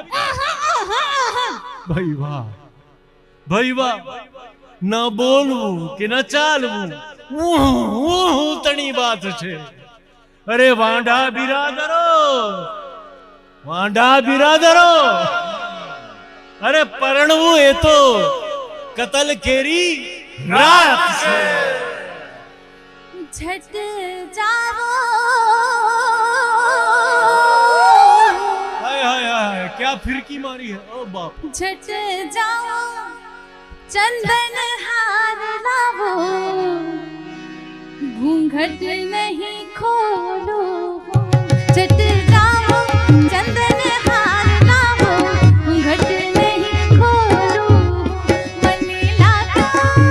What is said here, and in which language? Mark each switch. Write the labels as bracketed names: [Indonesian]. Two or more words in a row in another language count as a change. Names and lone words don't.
[Gujarati] ભાઈ વાહ ન બોલવું કે ન ચાલવું તણી વાત છે અરે વાંઢા બિરાદરો અરે પરણવું એ તો કતલ કેરી રાત છે झट जाओ [Hindi] हाय हाय हाय क्या फिरकी मारी है ओ बाप [Gujarati] ઝટ જાઓ ચંદન હાર લાવો ઘૂંઘટ નહીં ખોલો ચટ જાઓ ચંદન હાર લાવો ઘૂંઘટ નહીં ખોલો મને લાગો